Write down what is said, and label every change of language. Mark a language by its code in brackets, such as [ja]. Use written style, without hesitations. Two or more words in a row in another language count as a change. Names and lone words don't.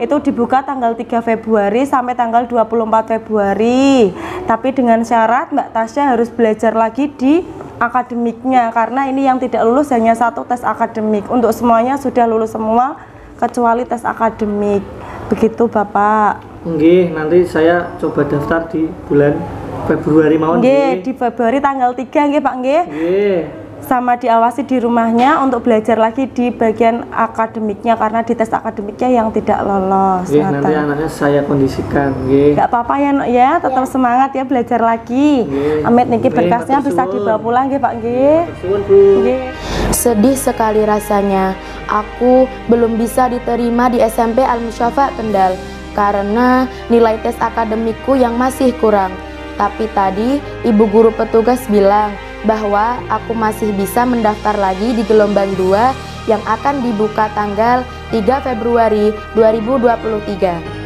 [id] Itu dibuka tanggal 3 Februari sampai tanggal 24 Februari. Tapi dengan syarat Mbak Tasya harus belajar lagi di akademiknya, karena ini yang tidak lulus hanya 1 tes akademik. Untuk semuanya sudah lulus semua kecuali tes akademik. Begitu Bapak. Nggih, nanti saya coba daftar di bulan Februari mawon. Nggih, di Februari tanggal 3 nggih Pak nggih. Nggih. sama diawasi di rumahnya untuk belajar lagi di bagian akademiknya karena di tes akademiknya yang tidak lolos. Nggih, nanti anaknya saya kondisikan, nggih. Gak apa-apa ya, Nok ya, tetap semangat ya belajar lagi. Nggih. [jv] Amit niki Nggih, [id] berkasnya [jv] matur [id] bisa [jv] suwun. [id] dibawa pulang nggih, Pak nggih. [jv] Suwun, Bu. [id] Nggih. Sedih sekali rasanya, aku belum bisa diterima di SMP Al-Musyafa Kendal karena nilai tes akademikku yang masih kurang. Tapi tadi ibu guru petugas bilang bahwa aku masih bisa mendaftar lagi di gelombang 2 yang akan dibuka tanggal 3 Februari 2023.